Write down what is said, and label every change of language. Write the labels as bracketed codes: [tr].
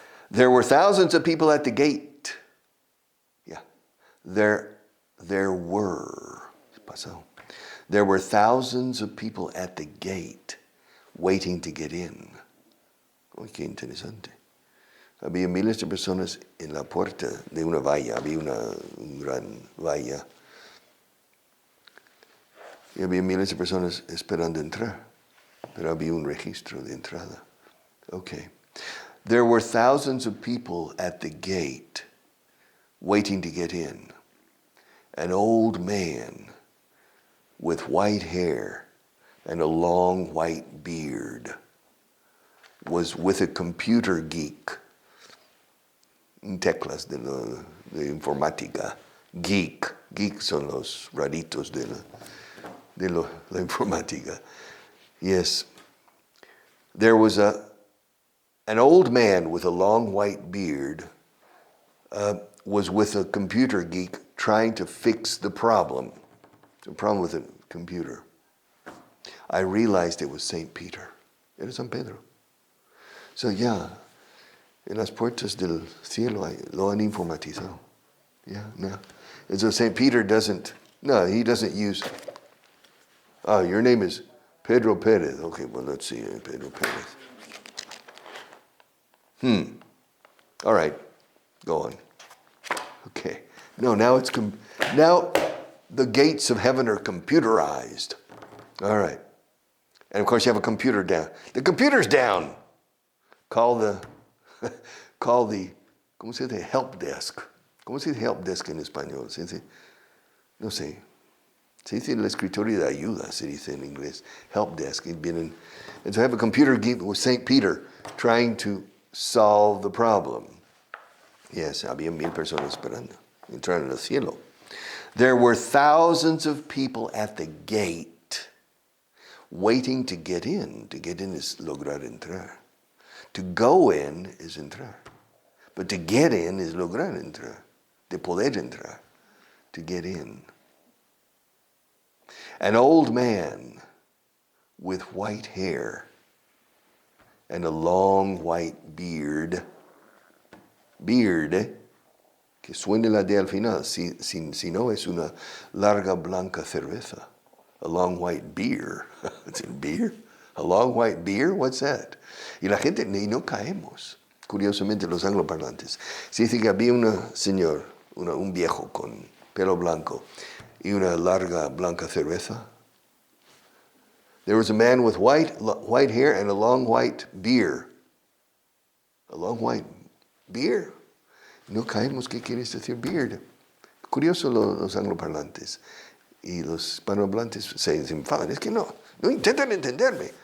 [en] There were thousands of people at the gate. Yeah. There were thousands of people at the gate waiting to get in. [es] Oh, qué interesante. Había miles de personas en la puerta de una valla. Había una gran valla. Y había miles de personas esperando entrar. Pero había un registro de entrada. [en] Okay. There were thousands of people at the gate waiting to get in. An old man with white hair and a long white beard was with a computer geek. [es] Teclas de informática. Geek. Geek son los raritos de la informática. [en] Yes. There was an old man with a long white beard was with a computer geek trying to fix the problem with a computer. I realized it was St. Peter. [es] Era San Pedro. [en] So yeah, [es] en las puertas del cielo lo han informatizado. [en] Yeah, no. And so St. Peter he doesn't use, your name is Pedro Perez. Okay, well, let's see, Pedro Perez. All right, go on. Okay. No, now the gates of heaven are computerized. All right. And of course you have a computer down. The computer's down. Call the, [es] ¿cómo se dice? [en] Help desk. [es] ¿Cómo se dice help desk en español? No sé. Se dice el escritorio de ayuda, se dice en inglés. [en] Help desk. And so I have a computer geek with St. Peter trying to solve the problem. [es] Yes, había 1000 personas esperando. Entrar en el cielo. [en] There were thousands of people at the gate waiting to get in. To get in is [es] lograr entrar. [en] To go in is entrar. But to get in is [es] lograr entrar. De poder entrar. [en] To get in. An old man with white hair and a long white beard [es] Que suene la D al final. Si no, es una larga blanca cerveza. [en] A long white beer. It's in beer. A long white beer? What's that? [es] Y la gente, y no caemos. Curiosamente, los angloparlantes. Se dice que había un viejo con pelo blanco y una larga blanca cerveza. [en] There was a man with white hair and a long white beer. A long white beer. [es] No caemos, ¿qué quiere decir beard? Curioso los angloparlantes. Y los hispanohablantes se enfadan. Es que no intentan entenderme.